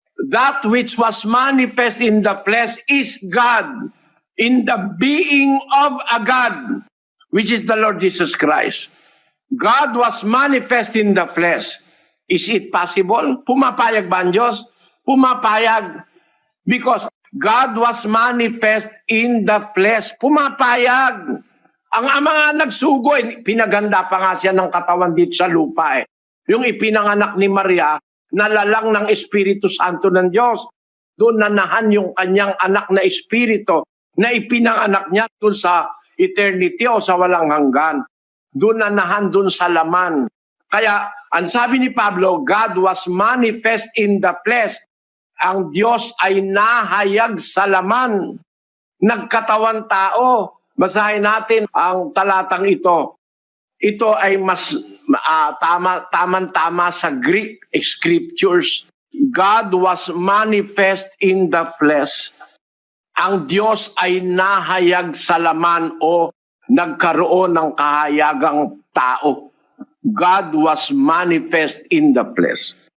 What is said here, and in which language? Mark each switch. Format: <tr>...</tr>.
<en>That which was manifest in the flesh is God, in the being of a God, which is the Lord Jesus Christ. God was manifest in the flesh. Is it possible?</en> <tl>Pumapayag ba ang Diyos? Pumapayag.</tl> <en>Because God was manifest in the flesh.</en> <tl>Pumapayag. Ang mga nagsugoy, pinaganda pa nga siya ng katawan dito sa lupa eh. Yung ipinanganak ni Maria, nalalang ng Espiritu Santo ng Diyos. Doon nanahan yung kanyang anak na Espiritu na ipinanganak niya doon sa eternity o sa walang hanggan. Doon nanahan doon sa laman. Kaya, ang sabi ni Pablo,</tl> <en>God was manifest in the flesh.</en> <tl>Ang Diyos ay nahayag sa laman. Nagkatawan tao. Basahin natin ang talatang ito. Ito ay mas tama sa Greek scriptures.</tl> <en>God was manifest in the flesh.</en> <tl>Ang Diyos ay nahayag sa laman o nagkaroon ng kahayagang tao.</tl> <en>God was manifest in the flesh.</en>